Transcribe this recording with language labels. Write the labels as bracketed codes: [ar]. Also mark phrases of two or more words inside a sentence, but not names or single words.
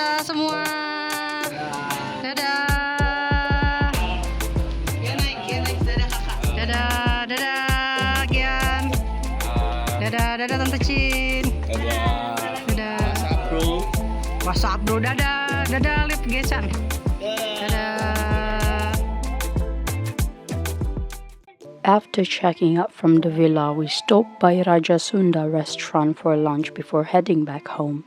[id] semua. Dadah. Dadah, dadah, Gian. Dadah, dadah Tante Cin. Dadah. WhatsApp bro, dadah, dadah Lip Gesan. Dadah. [en] After checking out from the villa, we stopped by Raja Sunda Restaurant for lunch before heading back home.